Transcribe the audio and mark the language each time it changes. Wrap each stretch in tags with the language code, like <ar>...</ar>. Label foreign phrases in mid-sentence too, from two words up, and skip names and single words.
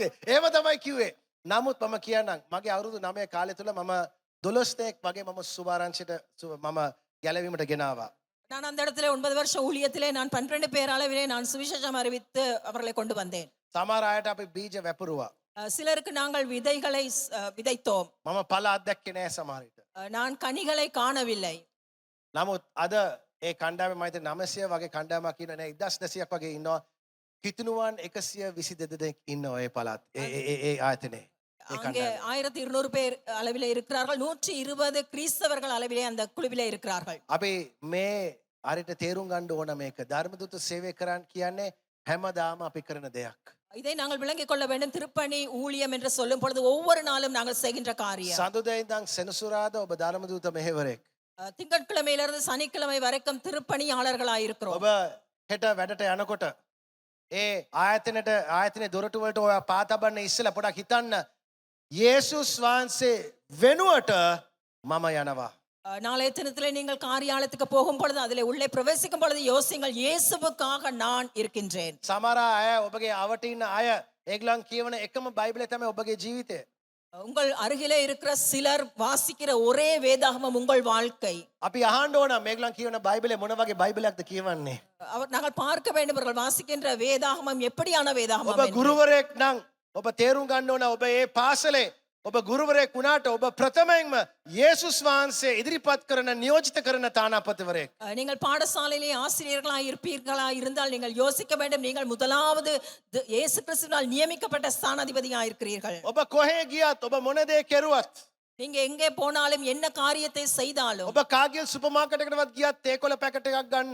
<si>එහෙම තමයි කිව්වේ. නමුත් මම කියන්නම් මගේ අවුරුදු 9 කාලය තුල මම 12 දෙනෙක් වගේ මම සුභාරංචිට මම ගැලවීමට ගෙනාවා.</si> <ta>நான் அந்த இடத்துல 9 வருஷம் ஊழியத்திலே நான் 12 பேர் அளவிலே நான் சுவிசேஷம் அறிவித்து அவர்களை கொண்டு வந்தேன்.</ta> <si>සමහර අයට අපි බීජ වැපරුවා.</si> <ta>சிலருக்கு நாங்கள் விதைகளை விதைத்தோம்.</ta> <si>මම පළ අත්දැක්කේ නෑ සමහර විට.</si> <ta>நான் கனிகளை காணவில்லை.</ta> <si>නමුත් අද ඒ කණ්ඩායමේ මම හිතන්නේ 900 වගේ කණ්ඩායමක් ඉන්නවා නේ 1200ක් වගේ ඉන්නවා. කිතුණුවන් 122 දෙනෙක් ඉන්නවා ඒ පළාත්. ඒ ආයතනේ.</si> <ta>அங்கே 1200 பேர் அளவிலே இருக்கிறார்கள். 120 கிறிஸ்தவர்கள் அளவிலே அந்த குழுவிலே இருக்கிறார்கள்.</ta> <si>අපි මේ හරියට තේරුම් ගන්න ඕන මේක. ධර්මදූත සේවය කරන්න කියන්නේ හැමදාම අපි කරන දෙයක්.</si> <ta>இதை நாங்கள் விளங்கிக் கொள்ள வேண்டும். திருப்பணி ஊழியம் என்று சொல்லும் பொழுது ஒவ்வொரு நாளும் நாங்கள் செய்கின்ற காரியம்.</ta> <si>සඳුදා ඉඳන් සෙනසුරාදා ඔබ ධර්මදූත මෙහෙවරෙක්.</si> <ta>திங்கட்கிழமையிலிருந்து சனிக்கிழமை வரைக்கும் திருப்பணியாளர்களாய் இருக்கிறோம்.</ta> <si>ඔබ හෙට වැඩට යනකොට ඒ ආයතනයේ දොරටු වලට ඔය පාතබන්න ඉස්සෙල්ලා පොඩක් හිතන්න යේසුස් වහන්සේ වෙනුවට මම යනවා.</si> <ta>நாளைய தினத்திலே நீங்கள் காரியாலயத்துக்கு போகும் பொழுது அதிலே உள்ளே பிரவேசிக்கும் பொழுது யோசிங்கள் இயேசுவுக்காக நான் இருக்கின்றேன்.</ta> <si>සමහර අය ඔබගේ අවට ඉන්න අය ඒගොල්ලන් කියවන එකම බයිබලය තමයි ඔබගේ ජීවිතය.</si> <ta>உங்கள் அருகிலே இருக்கிற சிலர் வாசிக்கிற ஒரே வேதாகமம் உங்கள் வாழ்க்கை.</ta> <si>අපි අහන්න ඕන මේගොල්ලන් කියවන බයිබලය මොන වගේ බයිබලයක්ද කියවන්නේ.</si> <ta>நாங்கள் பார்க்க வேண்டும் இவர்கள் வாசிக்கின்ற வேதாகமம் எப்படியான வேதாகமம்</ta> <si>ඔබ</si> <ta>என்று.</ta> <si>ගුරුවරයෙක් නම් ඔබ තේරුම් ගන්න ඕන ඔබ ඒ පාසලේ ඔබ ගුරුවරයෙක් වුණාට ඔබ ප්‍රථමයෙන්ම යේසුස් වහන්සේ ඉදිරිපත් කරන නියෝජිත කරන තානාපතිවරයෙක්.</si> <ta>நீங்கள் பாடசாலையிலே ஆசிரியர்களாய் இருப்பீர்களாய் இருந்தால் நீங்கள் யோசிக்க வேண்டும். நீங்கள் முதலாவது இயேசு கிறிஸ்துவினால் நியமிக்கப்பட்ட ஸ்தானாதிபதியாய் இருக்கிறீர்கள்.</ta> <si>ඔබ කොහේ ගියත් ඔබ මොන දේ කෙරුවත්</si> <ta>நீங்க எங்கே போனாலும் என்ன காரியத்தை செய்தாலும்</ta> <si>ඔබ කාගිල්</si> <en>super market</en> <si>එකකටවත් ගියත් තේකොළ පැකට් එකක් ගන්න.</si>